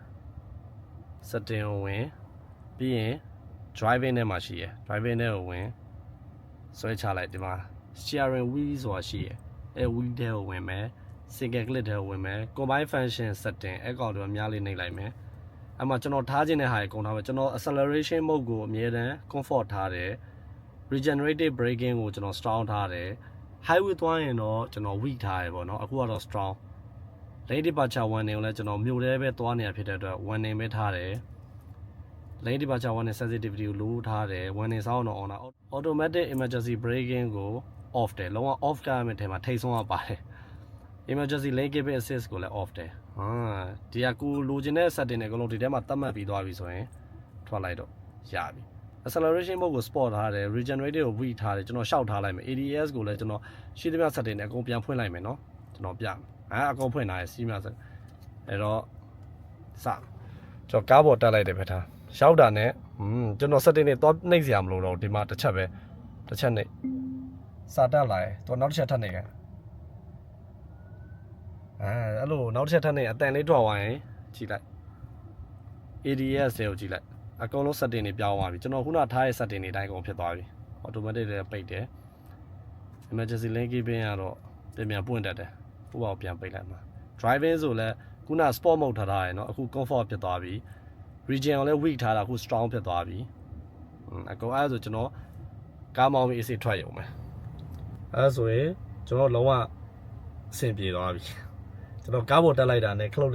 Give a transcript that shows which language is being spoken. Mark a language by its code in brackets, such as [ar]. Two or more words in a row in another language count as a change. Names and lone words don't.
[my] setting ကိုဝင်ပြီးရင် driving ထဲမှာရှိရယ် driving ထဲကိုဝင်ဆွဲချလိုက်ဒီမှာ [en] steering wheel [my] ဆိုတာရှိရယ်အဲ wheel ထဲကိုဝင်မယ် [en] single click [my] ထဲကိုဝင်မယ် [en] combine function setting [my] အဲကောင်တော့အများလေးနှိပ်လိုက်မယ်အဲ့မှာကျွန်တော်ထားခြင်းတဲ့ဟာကိုကုန်ထားမယ်ကျွန်တော် [en] acceleration mode [my] ကိုအမြဲတမ်း comfort ထားတယ် [en] regenerative braking [my] ကိုကျွန်တော် strong ထားတယ် highway သွားရင်တော့ကျွန်တော် weak ထားရပေါ့နော်အခုကတော့ strong [en] lane departure warning [my] ကိုလည်းကျွန်တော်မြို့ထဲပဲသွားနေရဖြစ်တဲ့အတွက် warning ပဲထားတယ် [en] lane departure warning sensitivity [my] ကိုလိုးထားတယ် [en] warning sound [my] တော့ on တာ [en] automatic emergency [my] braking ကို off တယ်လုံးဝ off ကရမယ့်ထဲမှာထိတ်ဆုံးရပါတယ် [en] emergency lane keeping assist [my] ကိုလည်း off တယ်ဒီကကိုလိုချင်တဲ့ setting တွေအကုန်လုံးဒီထဲမှာသတ်မှတ်ပြီးသွားပြီဆိုရင်ထွက်လိုက်တော့ရပြီ [en] acceleration mode [my] ကို sport ထားတယ် regenerative ကို weak ထားတယ်ကျွန်တော်ရှောက်ထားလိုက်မယ် ADS ကိုလည်းကျွန်တော်ရှိသမျှ setting တွေအကုန်ပြန်ဖွင့်လိုက်မယ်နော်ကျွန်တော်ပြမယ်အကုန်ဖွင့်ထားရစီးမြဆက်အဲ့တော့စကျွန်တော်ကားပေါ်တက်လိုက်တယ်ပဲထားရှောက်တာနဲ့ကျွန်တော် setting တွေတော့နှိပ်စရာမလိုတော့ဒီမှာတစ်ချက်ပဲတစ်ချက်နှိပ်စာတက်လာတယ်တော့နောက်တစ်ချက်ထပ်နှိပ်ရ အဲ့လိုနောက်တစ်ချက်ထပ်နေအတန်လေးထွက်သွားရင်ကြည့်လိုက် ADS တွေကိုကြည့်လိုက်အကုန်လုံး setting တွေပြောင်းသွားပြီကျွန်တော်ခုနထားတဲ့ setting တွေအတိုင်းကုန်ဖြစ်သွားပြီ automatic တွေပိတ်တယ် [en] emergency lane keeping [my] ကတော့ပြန်ပွင့်တတ်တယ်ဥပမာပြန်ပိတ်လိုက်မှာ driving ဆိုလဲခုန [en] sport mode [my] ထားထားရယ်เนาะအခု comfort ဖြစ်သွားပြီ region ကိုလည်း weak ထားတာအခု strong ဖြစ်သွားပြီအကောင်အဲ့ဒါဆိုကျွန်တော်ကား မောင်းပြီးအစ်စ်ထွက်ရုံပဲအဲ့ဒါဆိုရင်ကျွန်တော်လုံးဝအဆင်ပြေသွားပြီကျွန်တော်ကားပေါ်တက်လိုက်တာနဲ့ခလုတ်